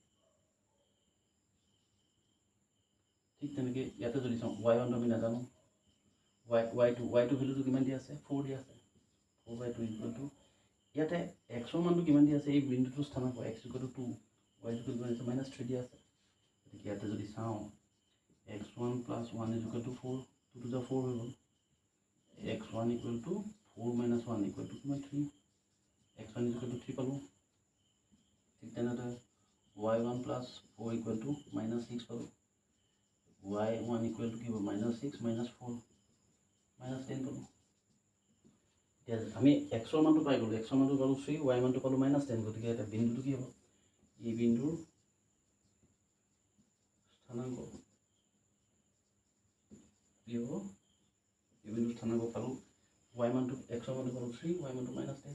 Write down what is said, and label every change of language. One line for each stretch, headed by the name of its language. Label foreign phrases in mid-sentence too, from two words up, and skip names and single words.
Assamese: ঠিক তেনেকৈ ইয়াতে যদি চাওঁ y1টো আমি নাজানো, y2 ভেলুটো কিমান দিয়া আছে, 4 দিয়া আছে, 4/2
English: equal to
Assamese: ইয়াতে x ৰ মানটো কিমান দিয়া আছে, এই বিন্দুটোৰ স্থানাংক x
English: equal to
Assamese: 2, y
English: equal to
Assamese: -3 দিয়া আছে। গতিকে ইয়াতে যদি চাওঁ x1 + 1
English: equal to
Assamese: 4, 2
English: to the
Assamese: 4 হৈ গ'ল।
English: x1 equal to 4 - 1 equal to 3, x1 equal to 3 পালোঁ।
Assamese: ঠিক তেনেদৰে y1 + 4
English: equal to
Assamese: -6 পালোঁ। y1
English: equal to
Assamese: কি হ'ব, -6 - 4 -10 পালোঁ। এতিয়া আমি x ৰ মানটো পাই গ'লোঁ, x ৰ মানটো পালোঁ 3, y মানটো পালোঁ -10। গতিকে এতিয়া বিন্দুটো কি হ'ব, এই বিন্দুৰ স্থানাংক কি হ'ব, এই বিন্দুৰ স্থানাংক পালোঁ, y মানটো x ৰ মানটো পালোঁ 3, y মানটো -10।